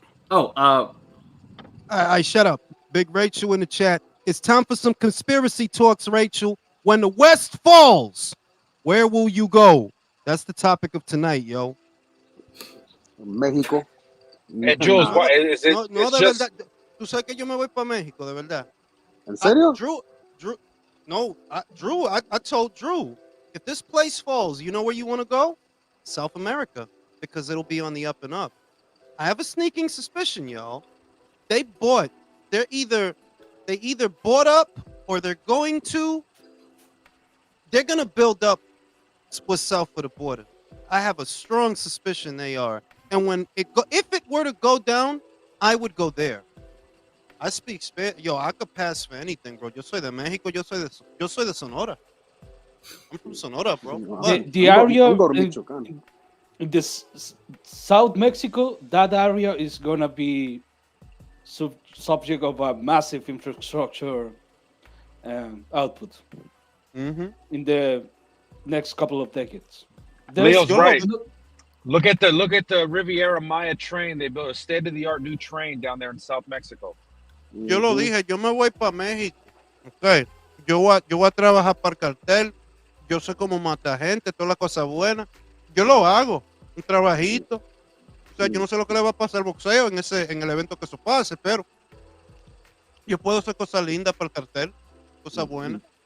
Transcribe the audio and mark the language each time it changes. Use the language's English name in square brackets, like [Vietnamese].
[English] Oh, I shut up. Big Rachel in the chat. It's time for some conspiracy talks, Rachel. When the West falls, where will you go? That's the topic of tonight, yo. Mexico. Hey, Jules, [Spanish] No, [English] what is it? [Spanish] no, [English] It's [Spanish] de [English] just, [Spanish] verdad. Tú sabes que yo me voy para México, de verdad. ¿En serio? [English] Drew, I told Drew, if this place falls, you know where you want to go? South America, because it'll be on the up and up. I have a sneaking suspicion, y'all. They either bought up or they're going to build up what's south of the border. I have a strong suspicion they are. And if it were to go down, I would go there. I speak Spanish. Yo, I could pass for anything, bro. [Spanish] Yo soy de México. Yo soy de Sonora. [English] I'm from Sonora, bro. The area I'm going to Michoacán. in this South Mexico, that area is gonna be subject of a massive infrastructure output in the next couple of decades. Leo's right. Look at the Riviera Maya train. They built a state-of-the-art new train down there in South Mexico. [Spanish] Yo lo dije, yo me voy para México. Okay. Yo voy a trabajar para el cartel. Yo sé cómo matar gente, todas las cosas buenas. Yo lo hago, un trabajito. O sea, yo no sé lo que le va a pasar al boxeo en el evento que eso pase, pero yo puedo hacer cosas lindas para el cartel, cosas buenas.